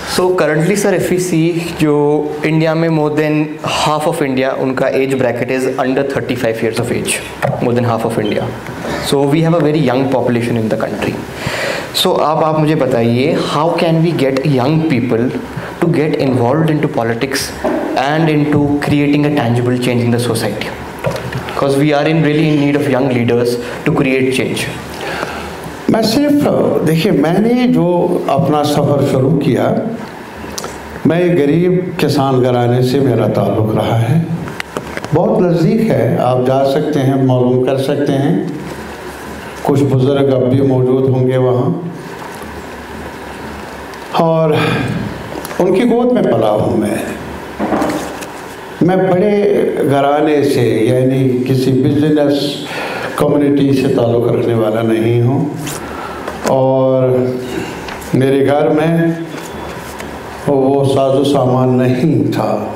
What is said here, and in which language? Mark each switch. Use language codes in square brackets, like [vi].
[en] so currently sir, if we see, [hi] जो India में [en] More than half of India, उनका age bracket is under 35 years of age, more than half of India. So we have a very young population in the country. [hi] सो आप मुझे बताइए, [en] How can we get young people to get involved into politics and into creating a tangible change in the society? Because we are really in need of young leaders to create change. [hi] मैं सिर्फ देखिए, मैंने जो अपना सफ़र शुरू किया, मैं एक गरीब किसान घराने से मेरा ताल्लुक़ रहा है, बहुत नज़दीक है, आप जा सकते हैं, मालूम कर सकते हैं। कुछ बुज़ुर्ग अब भी मौजूद होंगे वहाँ, और उनकी गोद में पला हूँ मैं बड़े घराने से, यानी किसी बिजनेस कम्युनिटी से ताल्लुक़ रखने वाला नहीं हूँ, और मेरे घर में वो साजो सामान नहीं था।